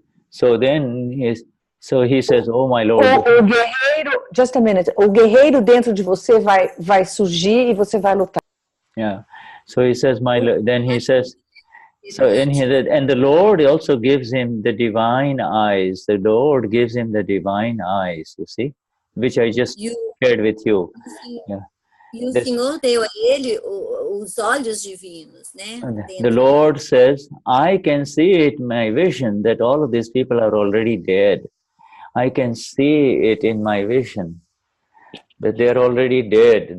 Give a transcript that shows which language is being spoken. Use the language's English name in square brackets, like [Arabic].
[English] So then he says, oh my Lord. [Portuguese] O guerreiro, [English] just a minute, [Portuguese] o guerreiro dentro de você vai surgir e você vai lutar. [English] Yeah. So he says, then he says, and the Lord also gives him the divine eyes. The Lord gives him the divine eyes, you see, which I just shared with you. Yeah. [Portuguese] E o Senhor deu a ele os olhos divinos, né? [English] The Lord says, I can see it in my vision that all of these people are already dead. I can see it in my vision that they are already dead.